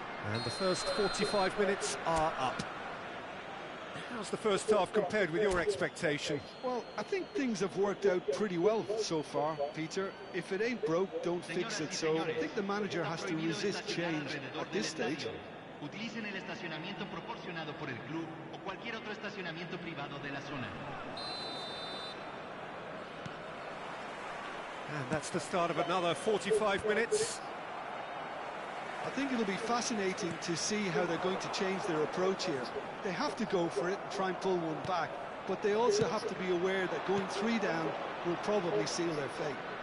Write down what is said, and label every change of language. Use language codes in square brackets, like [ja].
[en] And the first 45 minutes are up. How's the first half compared with your expectation? Well, I think things have worked out pretty well so far, Peter. If it ain't broke, don't fix it. So I think the manager has to resist change at this stage. [es] Utilicen el estacionamiento proporcionado por el club o cualquier otro estacionamiento privado de la zona. [en] And that's the start of another 45 minutes. I think it'll be fascinating to see how they're going to change their approach here. They have to go for it and try and pull one back, but they also have to be aware that going 3 down will probably seal their fate.